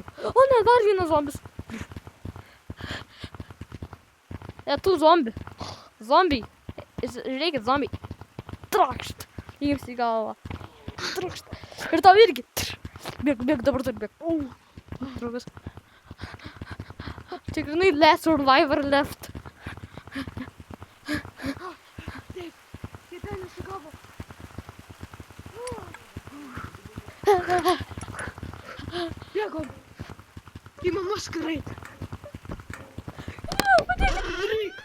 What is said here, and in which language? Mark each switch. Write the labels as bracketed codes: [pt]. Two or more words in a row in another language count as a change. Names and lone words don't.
[lt] O ne, dar vienas zombis. Tu zombi. Žiūrėkit, zombiai. Trakšt. Jums į galvą. Trakšt. Ir tau irgi. Bėg, dabar turi bėg. Draugas. [en] Tikrai last survivor left. [lt] Taip, ten įsigavo. Bėgom. Į mamos kareit. Reik.